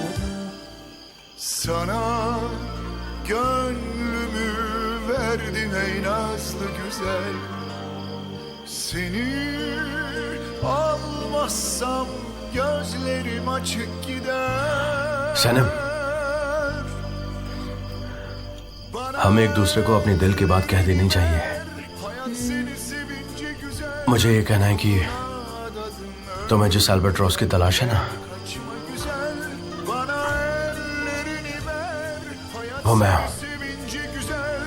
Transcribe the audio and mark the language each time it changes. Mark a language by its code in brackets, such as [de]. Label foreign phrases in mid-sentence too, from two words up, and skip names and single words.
[tr] Sana gönlümü verdim ey nazlı güzel. Seni almazsam gözlerim açık gider. [hi] सनम, हमें एक दूसरे को अपने दिल की बात कह देनी चाहिए। [tr] Hayat seni sevince güzel. [hi] मुझे ये कहना है कि तुम्हें जिस अल्बाट्रॉस की तलाश है ना, [tr] Kaçma güzel. Bana ellerini ver. Hayat [hi] वो मैं हूँ। [tr] sevince güzel.